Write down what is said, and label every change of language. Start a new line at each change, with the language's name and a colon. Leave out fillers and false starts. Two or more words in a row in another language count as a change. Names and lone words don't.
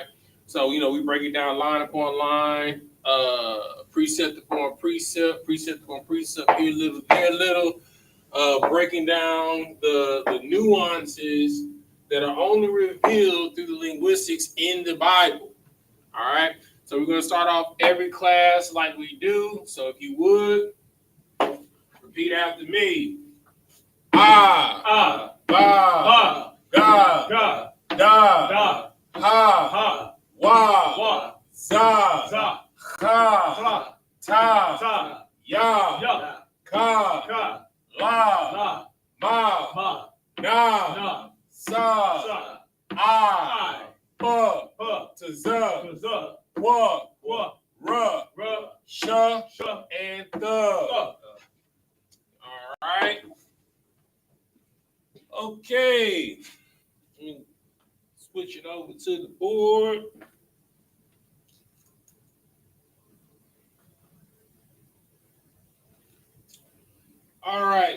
English: So, we break it down line upon line, precept upon precept, precept upon precept, here a little, there a little, breaking down the nuances that are only revealed through the linguistics in the Bible. All right. So we're going to start off every class like we do. So if you would, repeat after me.
Arabic: Ba, ga, da, ha, wa, za, ha, ta, ya, ka, la, ma, na, sa,
English: I, to Z,
Arabic: wa, ra, sha,
English: and the. All right. Okay. Let me switch it over to the board. All right.